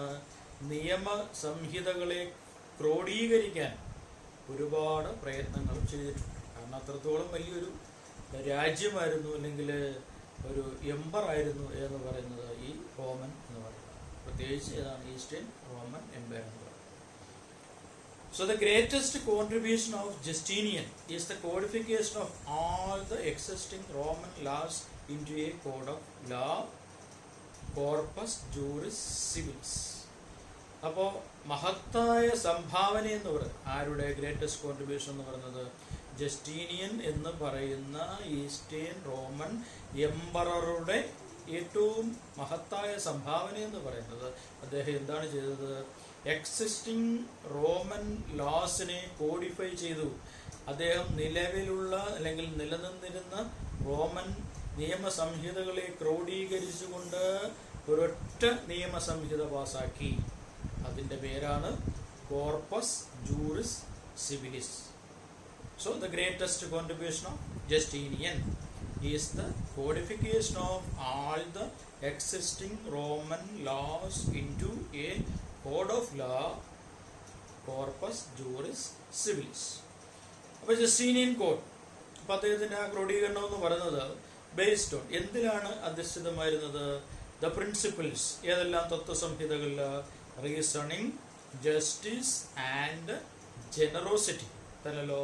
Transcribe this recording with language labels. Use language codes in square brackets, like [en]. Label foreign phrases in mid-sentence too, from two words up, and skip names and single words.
[ml] നിയമസംഹിതകളെ ക്രോഡീകരിക്കാൻ ഒരുപാട് പ്രയത്നങ്ങളും ചെയ്തിട്ടുണ്ട്. കാരണം അത്രത്തോളം വലിയൊരു രാജ്യമായിരുന്നു അല്ലെങ്കിൽ ഒരു എംപർ ആയിരുന്നു എന്ന് പറയുന്നത് ഈ റോമൻ എന്ന് പറയുന്നത്. പ്രത്യേകിച്ച് ഏതാണ്? ഈസ്റ്റേൺ റോമൻ എംപയർ എന്ന് പറയുന്നത്. [en] So the greatest contribution of Justinian is the codification of all the existing Roman laws into a code of law, [la] corpus juris civilis. [ml] അപ്പോൾ മഹത്തായ സംഭാവന എന്ന് പറയുന്നത് ആരുടെ? [en] greatest contribution [ml] എന്ന് പറയുന്നത് ജസ്റ്റീനിയൻ എന്ന് പറയുന്ന ഈസ്റ്റേൺ റോമൻ എംപററുടെ ഏറ്റവും മഹത്തായ സംഭാവന എന്ന് പറയുന്നത് അദ്ദേഹം എന്താണ് ചെയ്തത്? [en] existing Roman laws [ml] കോഡിഫൈ ചെയ്തു. അദ്ദേഹം നിലവിലുള്ള അല്ലെങ്കിൽ നിലനിന്നിരുന്ന റോമൻ നിയമസംഹിതകളെ ക്രോഡീകരിച്ചുകൊണ്ട് ഒരൊറ്റ നിയമസംഹിത പാസാക്കി. അതിന്റെ പേരാണ് കോർപ്പസ് ജൂറിസ് സിവിലിസ്. [en] So the greatest contribution of Justinian is the codification of all the existing Roman laws into a code of law, [la] corpus juris civilis. [ml] അപ്പോൾ ജസ്റ്റീനിയൻ കോഡ്, അപ്പോൾ അദ്ദേഹത്തിന്റെ ആ ക്രോഡീകരണം എന്ന് പറയുന്നത് [en] based on [ml] എന്തിലാണ് അധിഷ്ഠിതമായിരുന്നത്? [en] the principles. [ml] ഏതെല്ലാം തത്വസംഹിതകളിൽ? [en] reasoning, justice and generosity [ml] അല്ലല്ലോ.